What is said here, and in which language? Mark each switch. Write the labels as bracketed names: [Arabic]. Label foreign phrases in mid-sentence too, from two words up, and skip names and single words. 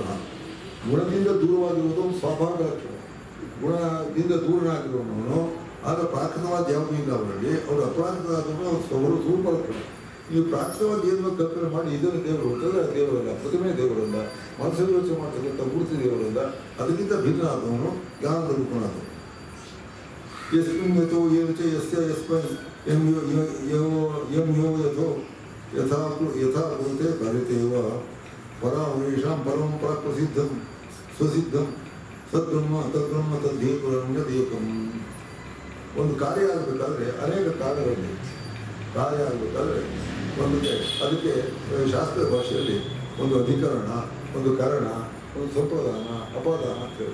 [Kannada] ಗುಣದಿಂದ ದೂರವಾಗಿರುವುದು ಸ್ವಾಭಾವಿಕ ಲಕ್ಷಣ. ಗುಣದಿಂದ ದೂರನಾಗಿರುವವನು ಆಗ ಪ್ರಾಕೃತವಾದ ಯಾವುದೂ ಇಲ್ಲ ಅವರಲ್ಲಿ. ಅವರು ಅಪ್ರಾಕೃತವಾದವನು ಅವರು ಸ್ವರೂಪ ಲಕ್ಷಣ. ನೀವು ಪ್ರಾಕೃತವಾದ ಏನೋ ಕಲ್ಪನೆ ಮಾಡಿ ಇದನ್ನು ದೇವರು ಹೊರತಂದ್ರೆ ಅದು ದೇವರಲ್ಲ, ಪ್ರತಿಮೆ ದೇವರಲ್ಲ, ಮನಸ್ಸಲ್ಲಿ ಯೋಚನೆ ಮಾಡ್ತಕ್ಕಂಥ ಮೂರ್ತಿ ದೇವರಲ್ಲ. ಅದಕ್ಕಿಂತ ಭಿನ್ನ ಆದವನು ಜ್ಞಾನದ ರೂಪನಾದವನು. [Sanskrit] ಯಸ್ಮಿನ್ ಯಥೋ ಏನು ಚ ಯಸ್ಯ ಯಸ್ಮೈ ಯಂ ಯೋ ಯಥೋ ಯಥಾ ಭೂತೆ ಭರಿತೇವ ಪರಾಮೇಷಾಂ ಪರಂ ಪ್ರಸಿದ್ಧಂ ಸ್ವಸಿದ್ಧಂ ಸದ್ಬ್ರಹ್ಮ ತದ್ಬ್ರಹ್ಮ ತದ್ದೇಕಂ. [Kannada] ಒಂದು ಕಾರ್ಯ ಆಗಬೇಕಾದ್ರೆ ಅನೇಕ ಕಾರ್ಯಗಳಿವೆ. ಕಾರ್ಯ ಆಗಬೇಕಾದ್ರೆ ಅದಕ್ಕೆ ಶಾಸ್ತ್ರ ಭಾಷೆಯಲ್ಲಿ ಒಂದು ಅಧಿಕರಣ, ಒಂದು ಕರಣ, ಒಂದು ಸಂಪ್ರದಾನ, ಅಪಾದಾನ ಅಂತ ಹೇಳಿ.